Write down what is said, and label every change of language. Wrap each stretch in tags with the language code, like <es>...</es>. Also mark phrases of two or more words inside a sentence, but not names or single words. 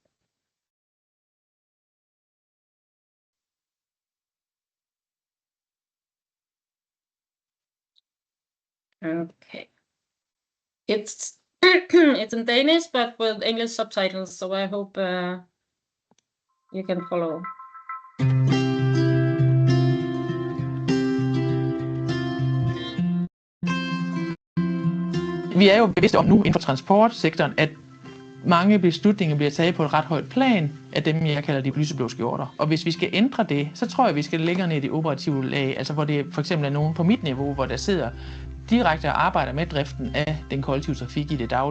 <en>Okay. It's it's in Danish, but with English subtitles, so I hope you can follow.</en> <da>Vi er jo bevidste om nu inden for transportsektoren, at mange beslutninger bliver taget på et ret højt plan af dem, jeg kalder de lyseblå skjorter. Og hvis vi skal ændre det, så tror jeg, vi skal længere ned i det operative lag, altså hvor det for eksempel er nogen på mit niveau, hvor der sidder direkte og arbejder med driften af den kollektive trafik i det daglige.</da>